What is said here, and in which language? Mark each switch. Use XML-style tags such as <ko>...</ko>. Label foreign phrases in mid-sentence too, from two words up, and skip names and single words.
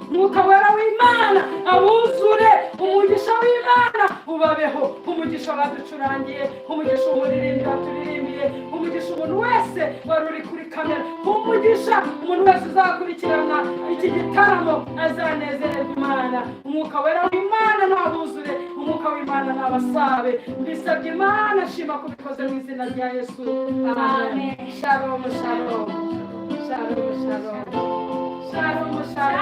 <rw>Mwuka Wera w'Imana abuzure, umugisha w'Imana ubabeho, umugisha baducurangiye, umugisha umuririmbyi waturirimbiye, umugisha umuntu wese wari uri kuri kamera, umugisha umuntu wese uzakurikirana iki gitaramo, azanezererwa Imana. Umwuka wera w'Imana nabuzure, umwuka w'Imana nabasabe. Mbisabye Imana, shima ko bikoze mu izina rya Yesu.</rw> <he>Amen. Amen. Shalom, shalom. Shalom, shalom. Shalom, shalom.</he>